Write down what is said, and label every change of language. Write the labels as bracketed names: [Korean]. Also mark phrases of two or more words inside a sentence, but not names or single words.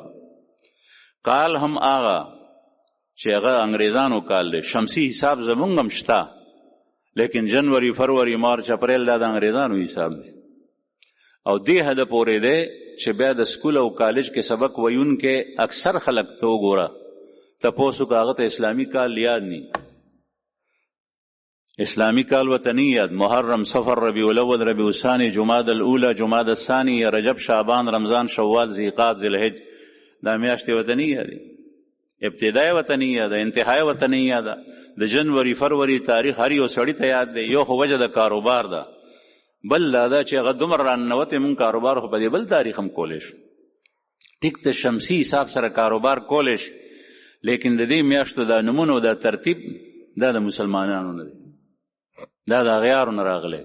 [Pashto] کال هم آغا چې هغه انګریزانو کال دی، شمسی حساب زمونږ هم شته، لیکن جنوری فروری مارچ اپریل دا د انګریزانو حساب دی. او دې حده پورې دی چې بیا د سکول او کالج کې سبق ویونکې اکثر خلک ته وګوره تپوسو که هغه ته اسلامي کال یاد نی، اسلامی کال ورته نه یاد. محرم، صفر، ربیع الاول، ربیع الثانی، جمادی الاولی، جمادی الثانی، رجب، شعبان، رمضان، شوال، ذیقعد، ذوالحج، دا میاشتې ورته نه یادې. ابتدای ورته نه یاده، انتهای ورته نه یاده. د جنوري فروری تاریخ هر یو سړي ته یاد دی. یو خو وجه د کاروبار ده، بل دا ده چې هغه دومره راننوتې مونږ کاروبار خو په دې بل تاریخ هم کولی شو. ټیک ته شمسي حساب سره کاروبار کولی شي، لیکن د دې میاشتو دا نمونه او دا ترتیب دا د مسلمانانو نه دی، دا د اغیارو نه راغلی.